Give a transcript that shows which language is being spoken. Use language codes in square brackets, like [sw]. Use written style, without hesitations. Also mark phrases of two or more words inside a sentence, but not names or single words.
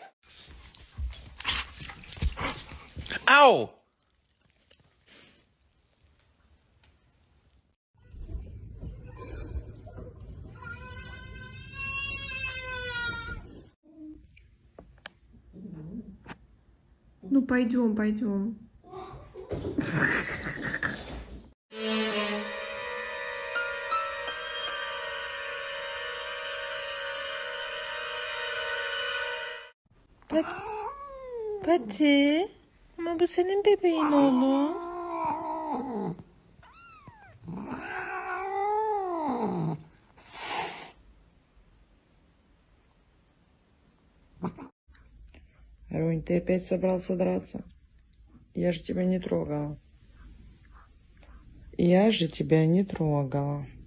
[ru] Ау! Ну пойдем, пойдем. [tr] Pati, ama bu senin bebeğin oğlum. [ru] Рунь, ты опять собрался драться? Я же тебя не трогала. Я же тебя не трогала.